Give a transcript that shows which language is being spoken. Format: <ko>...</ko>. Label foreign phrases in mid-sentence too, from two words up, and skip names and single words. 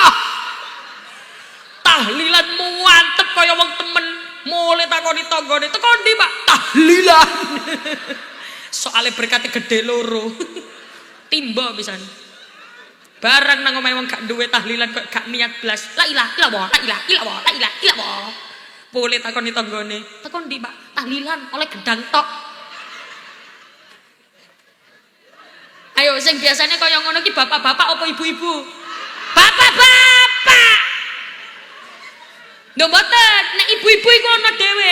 <jv>Tahlilan mantep kaya wong temen. Mulai takoni tanggane, teko ndi, Pak? Tahlilan. Soale berkate gede loro. Timba pisan. Barang nang omahe wong gak duwe tahlilan kok gak niat blas.</jv> <ar>La ilaha illallah, la ilaha illallah, la ilaha illallah.</ar> <jv>Boleh takoni tanggane. Teko ndi, Pak? Tahlilan oleh gedang tok. Ayo sing biasanya kaya ngono ki bapak-bapak apa ibu-ibu? Bapak-bapak. Lho mboten, nek ibu-ibu iku ana dhewe.</jv>